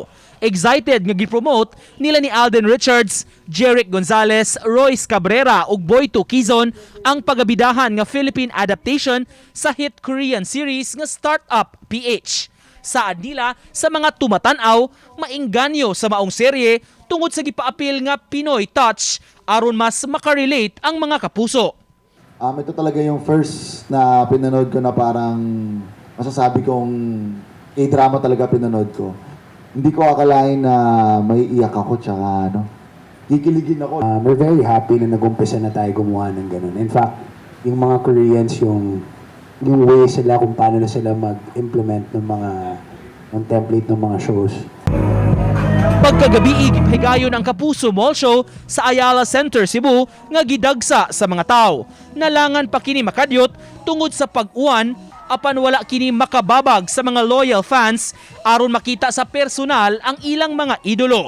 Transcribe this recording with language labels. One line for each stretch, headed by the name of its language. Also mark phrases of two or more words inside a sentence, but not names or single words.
Cebuano: Excited nga gipromote nila ni Alden Richards, Jeric Gonzalez, Royce Cabrera ug Boyto Quizon ang pagabidahan nga
English: Philippine adaptation
Cebuano: sa hit
English: Korean series
Cebuano: nga Startup PH. Saad nila sa mga tumatan-aw, maingganyo sa maong serye tungod sa gipaapil nga Pinoy touch aron mas makarelate ang mga kapuso.
Filipino: Ito talaga yung first na pinanood ko na parang masasabi kong A-drama talaga pinanood ko. Hindi ko akalain na may iyak ako tsaka kikiligin ako.
English: We're very happy
Filipino: na nag-umpisa na tayo gumawa ng ganun.
English: In fact,
Filipino: yung mga Koreans, yung way sila kung paano na sila mag-implement ng template ng mga shows.
Cebuano: Pagkagabi gipahigayon ang Kapuso Mall Show sa Ayala Center, Cebu nga gidagsa sa mga tao. Nalangan pa kini makadyot tungod sa pag-uwan apan wala kini makababag sa mga
English: loyal fans
Cebuano: aron makita sa personal ang ilang mga idolo.